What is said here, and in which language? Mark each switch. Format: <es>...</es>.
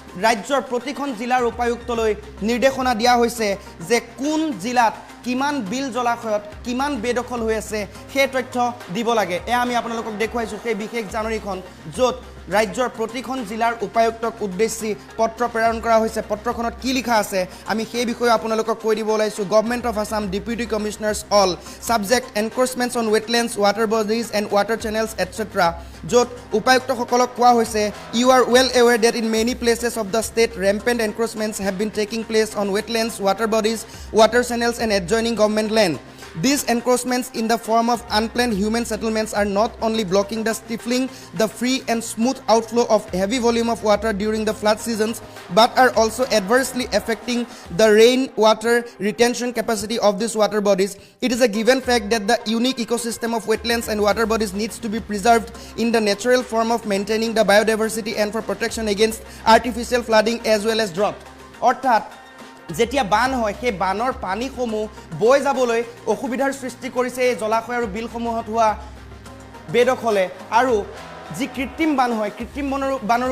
<as>ৰাজ্যৰ প্ৰতিখন জিলাৰ উপায়ুক্তলৈ নিৰ্দেশনা দিয়া হৈছে যে কোন জিলাত কিমান বিল জলাশয়ত কিমান বেদখল হৈ আছে সেই তথ্য দিব লাগে এ আমি আপোনালোকক দেখুৱাইছো সেই বিশেষ জাননীখন য'ত ৰাজ্যৰ প্ৰতিখন জিলাৰ উপায়ুক্তক উদ্দেশ্যি পত্ৰ প্ৰেৰণ কৰা হৈছে পত্ৰখনত কি লিখা আছে আমি সেই বিষয়ে আপোনালোকক কৈ দিব ওলাইছো</as> <en>government of Assam deputy commissioners all subject encroachments on wetlands water bodies and water channels etcetera</en> <as>য'ত উপায়ুক্তসকলক কোৱা হৈছে</as> <en>You are well aware that in many places of the state rampant encroachments have been taking place on wetlands water bodies water channels and adjoining government land. These encroachments in the form of unplanned human settlements are not only blocking the stifling the free and smooth outflow of heavy volume of water during the flood seasons but are also adversely affecting the rainwater retention capacity of these water bodies. It is a given fact that the unique ecosystem of wetlands and water bodies needs to be preserved in the natural form of maintaining the biodiversity and for protection against artificial flooding as well as drought.</en> <as>অৰ্থাৎ যেতিয়া বান হয় সেই বানৰ পানীসমূহ বৈ যাবলৈ অসুবিধাৰ সৃষ্টি কৰিছে এই জলাশয় আৰু বিলসমূহত হোৱা বেদখলে আৰু যি কৃত্ৰিম বান হয় কৃত্ৰিম বানৰ</as>